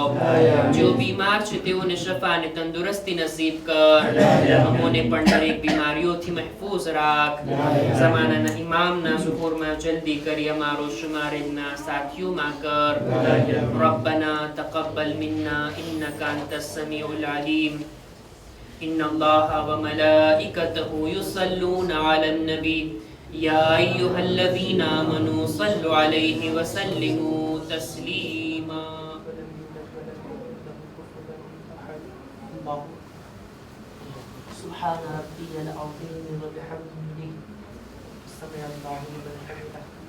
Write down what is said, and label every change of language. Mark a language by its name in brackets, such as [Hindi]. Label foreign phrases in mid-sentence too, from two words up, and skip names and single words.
[Gujarati] જો બીમાર છે તેઓને શફા અને તંદુરસ્તી નસીબ કર. અમોને પણ દરેક બીમારીઓથી મહેફૂઝ રાખ. ઝમાનાના ઇમામના ઝુહુરમાં જલ્દી કરી અમારો શુમાર એમના સાથીઓમાં કર. [Arabic] ربنا تقبل منا إنك أنت السميع العليم. إن الله وملائكته يصلون على النبي يا أيها الذين آمنوا صلوا عليه وسلموا تسليما. سبحان ربي العظيم وبحمده سمع الله لمن حمده.